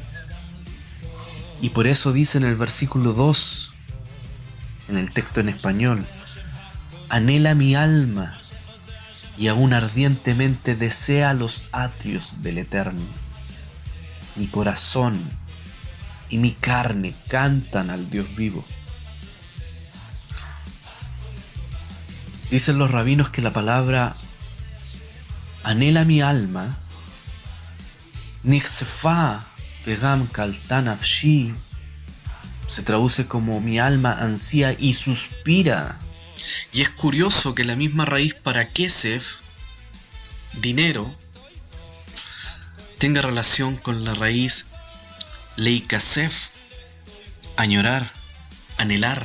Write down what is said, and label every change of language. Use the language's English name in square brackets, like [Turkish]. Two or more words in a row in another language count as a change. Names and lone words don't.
[Spanish] Y por eso dice en el versículo 2, en el texto en español: anhela mi alma y aún ardientemente desea los atrios del Eterno. Mi corazón y mi carne cantan al Dios vivo. Dicen los rabinos que la palabra anhela mi alma, [Hebrew] נכספה וגם כלתה נפשי, [Spanish] se traduce como mi alma ansía y suspira. Y es curioso que la misma raíz para kesef, dinero, tenga relación con la raíz leikasef, añorar, anhelar.